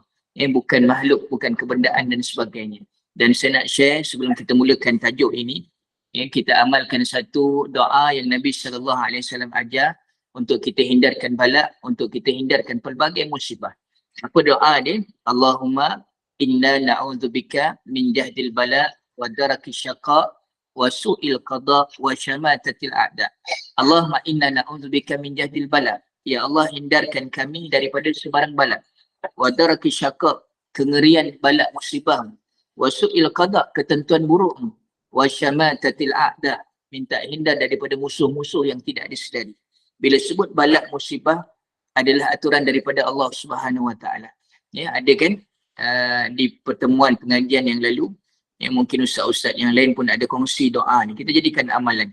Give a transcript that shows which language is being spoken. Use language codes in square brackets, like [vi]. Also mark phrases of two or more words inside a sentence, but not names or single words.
[ms] Bukan makhluk, bukan kebendaan dan sebagainya. Dan saya nak share sebelum kita mulakan tajuk ini, kita amalkan satu doa yang Nabi SAW ajar untuk kita hindarkan balak, untuk kita hindarkan pelbagai musibah. Apa doa dia? [ar] اللهم إنا نعوذ بك من جهد البلاء ودرك الشقاء وسوء القضاء وشماتة الأعداء. اللهم إنا نعوذ بك من جهد البلاء. يا الله, [ms] hindarkan kami daripada sebarang bala. [ar] ودرك الشقاء, [ms] kengerian bala musibah. [ar] وسوء القضاء, [ms] ketentuan buruk. [ar] وشماتة الأعداء, [ms] minta hindar daripada musuh-musuh yang tidak disedari. Bila sebut bala musibah adalah aturan daripada [ar] الله سبحانه وتعالى. [ms] Ya, ada kan di pertemuan pengajian yang lalu, yang mungkin ustaz-ustaz yang lain pun ada kongsi doa ni, kita jadikan amalan.